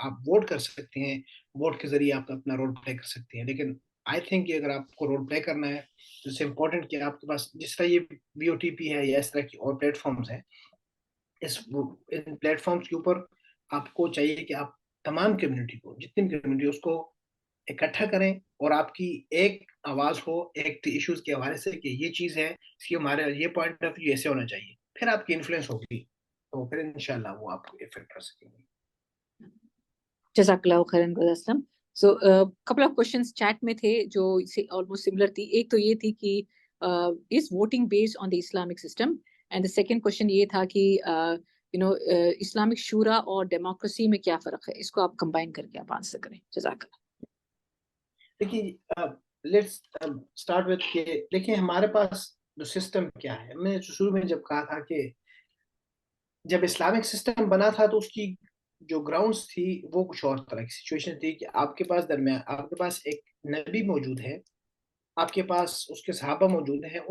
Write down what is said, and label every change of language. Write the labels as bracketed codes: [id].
[ur] آپ ووٹ کر سکتے ہیں, ووٹ کے ذریعے آپ اپنا رول پلے کر سکتے ہیں, لیکن [en] I think [ur] کہ اگر آپ کو رول پلے کرنا ہے تو [en] it's important [ur] کہ آپ کے پاس جس طرح یہ VOTP ہے یا اس طرح کی اور پلیٹ فارمز ہیں, ان پلیٹ فارمز کے اوپر آپ کو چاہیے کہ آپ تمام کمیونٹی کو, جتنی بھی کمیونٹی اس کو اکٹھا کریں, اور آپ کی ایک آواز ہو ایک ایشوز کے حوالے سے کہ یہ چیز ہے, اس کی ہمارے یہ پوائنٹ آف ویو ایسے ہونا چاہیے, پھر آپ کی انفلوئنس ہوگی تو پھر انشاءاللہ وہ آپ کو افیکٹ کر سکیں گے. جزاک اللہ خیرن برادر اسلم. سو [en] couple of questions [ur] chat میں تھے جو almost similar تھی. ایک تو یہ تھی کہ [en] is voting based on the Islamic system, and the second question [ur] یہ تھا کہ اسلامک شورا اور ڈیموکریسی میں کیا فرق ہے, اس کو آپ کمبائن کر کے آپ آنسر کریں. جزاک اللہ. دیکھیے لیٹس اسٹارٹ وتھ کہ دیکھیں ہمارے پاس جو سسٹم کیا ہے, میں نے شروع میں جب کہا تھا کہ جب اسلامک سسٹم بنا تھا تو اس کی جو گراؤنڈس تھی وہ کچھ اور طرح کی سچویشن تھی کہ آپ کے پاس آپ کے پاس ایک نبی موجود ہے, آپ کے پاس اس کے صحابہ موجود ہیں.